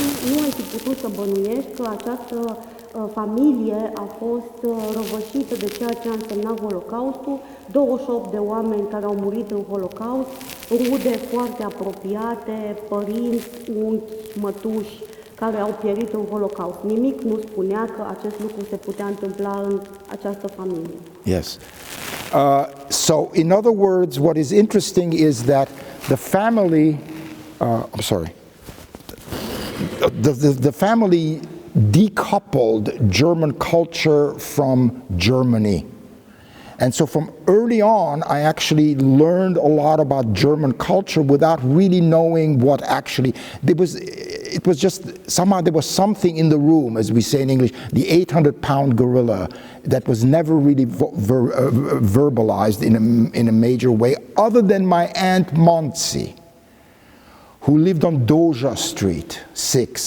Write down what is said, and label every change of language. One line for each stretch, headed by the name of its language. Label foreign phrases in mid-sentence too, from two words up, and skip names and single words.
Romanian: Nu ai fi putut să bănuiești că această familie a fost răvășită de ceea ce a însemnat Holocaustul, 28 de oameni care au murit în Holocaust, rude foarte apropiate, părinți, unchi, mătuși, care au pierit în Holocaust. Nimic nu spunea că acest lucru se putea întâmpla în această familie.
English: Yes. So, in other words, what is interesting is that the family, the family decoupled German culture from Germany. And so from early on, I actually learned a lot about German culture without really knowing what actually, it was just, somehow there was something in the room, as we say in English, the 800-pound gorilla that was never really verbalized in a major way, other than my Aunt Monsi, who lived on Doja Street 6.